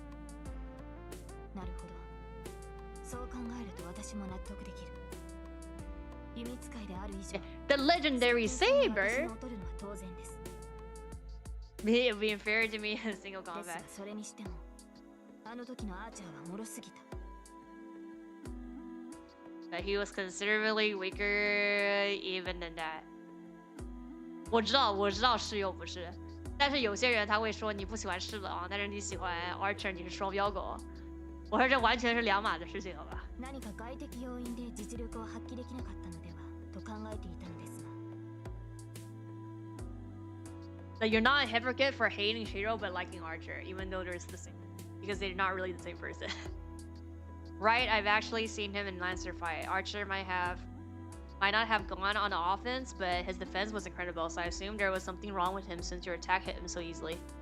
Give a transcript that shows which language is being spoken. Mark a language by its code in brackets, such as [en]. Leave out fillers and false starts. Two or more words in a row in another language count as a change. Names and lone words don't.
[en] The legendary Saber? It would be inferior to me in single combat. But he was considerably weaker even than that. [zh] 我知道是又不是，但是有些人他会说你不喜欢是了啊，但是你喜欢 Archer 你是双标狗。我说这完全是两码的事情，好吧？ [ja] 何か外的要因で実力を発揮できなかったのではと考えていたのですが。 [en] That you're not a hypocrite for hating Shiro but liking Archer, even though they're the same, because they're not really the same person. Right, I've actually seen him in Lancer fight. Archer might not have gone on the offense, but his defense was incredible, so I assumed there was something wrong with him since your attack hit him so easily.